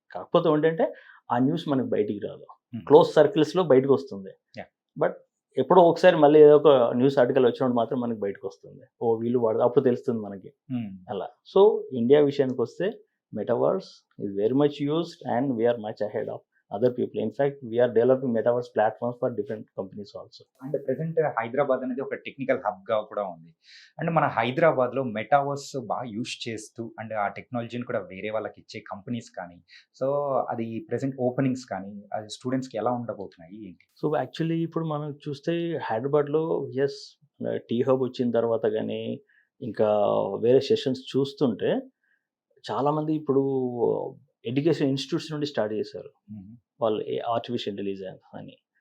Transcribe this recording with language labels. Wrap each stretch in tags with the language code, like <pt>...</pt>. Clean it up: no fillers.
<te>కాకపోతే ఏంటంటే ఆ న్యూస్ మనకి బయటికి రాదు, క్లోజ్ సర్కిల్స్లో బయటకు వస్తుంది. బట్ ఎప్పుడో ఒకసారి మళ్ళీ ఏదో ఒక న్యూస్ ఆర్టికల్ వచ్చినప్పుడు మాత్రం మనకి బయటకు వస్తుంది, ఓ వీళ్ళు వాడదు, అప్పుడు తెలుస్తుంది మనకి అలా.</te> <en>so India</en> <te>విషయానికి వస్తే</te> <en>Metaverse is very much used and we are much ahead of other people. In fact, we are developing metaverse platforms for different companies also.</en> <te>And present Hyderabad అనేది ఒక టెక్నికల్ హబ్గా కూడా ఉంది. అండ్ మన హైదరాబాద్లో మెటావర్స్ బాగా యూజ్ చేస్తూ అండ్ ఆ టెక్నాలజీని కూడా వేరే వాళ్ళకి ఇచ్చే కంపెనీస్ కానీ, సో అది ప్రెసెంట్ ఓపెనింగ్స్ కానీ అది స్టూడెంట్స్కి ఎలా ఉండబోతున్నాయి ఏంటి? సో యాక్చువల్లీ ఇప్పుడు మనం చూస్తే హైదరాబాద్లో ఎస్ టీ హబ్ వచ్చిన తర్వాత కానీ ఇంకా వేరే సెషన్స్ చూస్తుంటే చాలామంది ఇప్పుడు ఎడ్యుకేషన్ ఇన్స్టిట్యూట్స్ నుండి స్టార్ట్ చేశారు వాళ్ళు ఆర్టిఫిషియల్ ఇంటెలిజెన్స్ అని.</te>